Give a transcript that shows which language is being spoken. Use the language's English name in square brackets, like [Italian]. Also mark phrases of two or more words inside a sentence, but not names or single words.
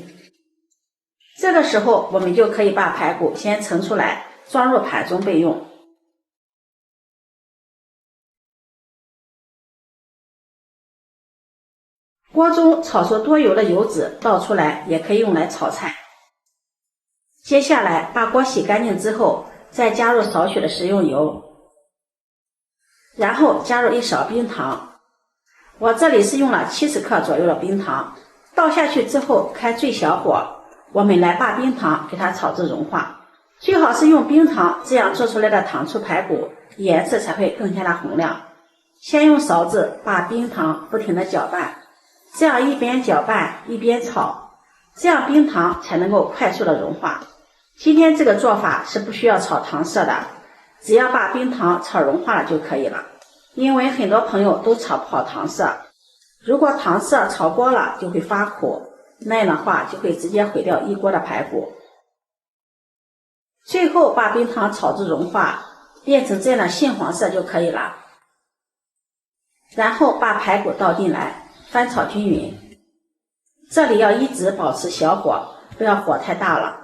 [Chinese] 這個時候，我們就可以把排骨先盛出來，裝入盤中備用。鍋中炒出多油的油脂倒出來，也可以用來炒菜。接下來把鍋洗乾淨之後，再加入少許的食用油，然後加入1勺冰糖。我這裡是用了70克左右的冰糖，倒下去之後開最小火，我們來把冰糖給它炒至融化。最好是用冰糖，這樣做出來的糖醋排骨顏色才会更加的紅亮。先用勺子把冰糖不停地搅拌，這樣一邊攪拌一邊炒，這樣冰糖才能夠快速的融化。今天這個做法是不需要炒糖色的，只要把冰糖炒融化了就可以了。因为很多朋友都炒不好糖色，如果糖色炒过了就会发苦，那樣的話就會直接毀掉一鍋的排骨。最後把冰糖炒至融化，變成這樣的杏黃色就可以了。然後把排骨倒進來，翻炒均勻。這裡要一直保持小火，不要火太大了。